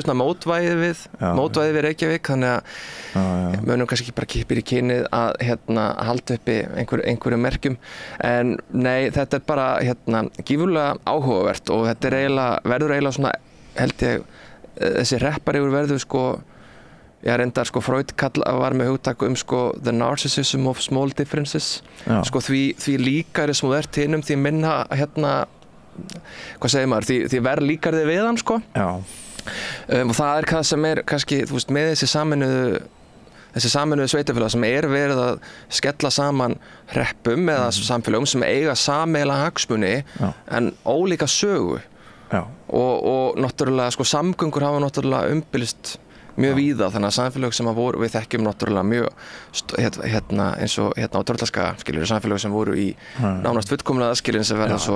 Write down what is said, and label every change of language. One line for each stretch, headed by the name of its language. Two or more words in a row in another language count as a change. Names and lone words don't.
Icelandic: svona mótvæðið við Reykjavík þannig að mönnum kannski bara kippir í kynið að halda uppi einhverjum merkjum en nei, þetta bara gífurlega áhugavert og þetta verður eiginlega svona held ég þessi Hrepparígur verður reyndar Freud var með hugtak
English: the narcissism of small differences
Icelandic: því líkari sem þú ert hinum því minna hvað segir maður, því verð líkar þið við hann Já. Og það það sem kannski, þú veist, með þessi sameinuðu þessi sameinuðu sveitafélag sem verið að skella saman hreppum eða samfélögum sem eiga sameiginlega hagsmuni en ólíka sögu og náttúrulega sko samgöngur hafa náttúrulega umbylst mjög víða, þannig að samfélög sem voru, við þekkjum náttúrulega mjög eins og á Tröllaskaga, skilur, samfélög sem voru í nánast fullkomlega aðskilin sem verða svo